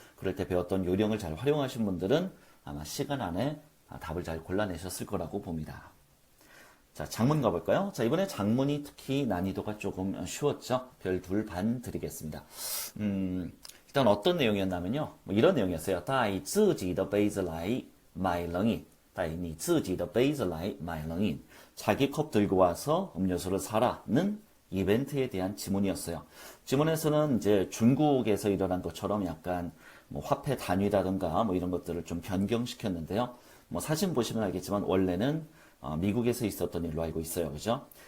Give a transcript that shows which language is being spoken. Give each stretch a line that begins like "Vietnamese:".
Korean: 그럴 때 배웠던 요령을 잘 활용하신 분들은 아마 시간 안에 답을 잘 골라내셨을 거라고 봅니다. 자, 장문 가볼까요? 자, 이번에 장문이 특히 난이도가 조금 쉬웠죠. 별 2반 드리겠습니다. 일단 어떤 내용이었냐면요. 뭐 이런 내용이었어요.
Chinese: 带自己的杯子来买冷饮.带你自己的杯子来买冷饮.
Korean: 자기 컵 들고 와서 음료수를 사라는 이벤트에 대한 지문이었어요. 지문에서는 이제 중국에서 일어난 것처럼 약간 뭐 화폐 단위라든가 뭐 이런 것들을 좀 변경시켰는데요. 뭐 사진 보시면 알겠지만 원래는 미국에서 있었던 일로 알고 있어요. 그죠?